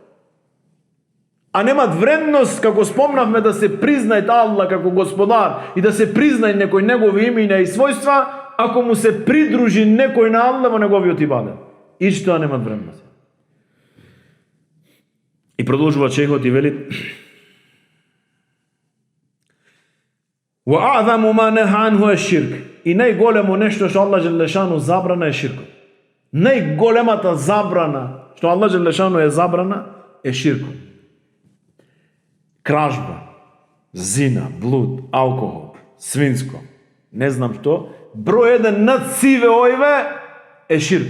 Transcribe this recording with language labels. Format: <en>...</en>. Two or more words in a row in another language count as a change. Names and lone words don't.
<mk>А немат вредност, како спомнавме, да се признајат Аллах како Господар и да се признај некој негови имена и својства, ако му се придружи некој на Аллах во неговиот ибадет. Ишто немат вредност. И продолжува шейхот и вели:</mk> <ar>"وأعظم ما نهى عنه الشرك."</ar> <mk>И најголемо нешто што Аллах џелешану забрана е ширкот. Најголемата забрана што Аллах џелешану е забрана е ширкот. Кражба, зина, блуд, алкохол, свинско, не знам што, број еден над сиве ојве е ширкот.</mk>